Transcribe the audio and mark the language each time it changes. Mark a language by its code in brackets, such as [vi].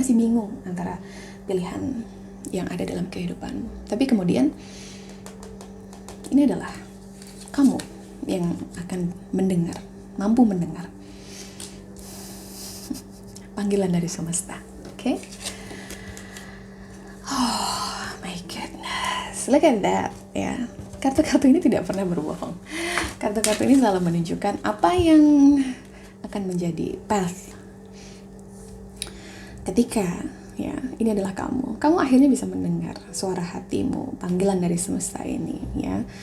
[id] Masih bingung antara pilihan yang ada dalam kehidupanmu. Tapi kemudian ini adalah kamu yang akan mendengar, mampu mendengar panggilan dari semesta. Oke? [en] Oh my goodness, look at that ya. [id] Kartu-kartu ini tidak pernah berbohong. Kartu-kartu ini selalu menunjukkan apa yang akan menjadi path ketika ya, ini adalah kamu akhirnya bisa mendengar suara hatimu, panggilan dari semesta ini ya.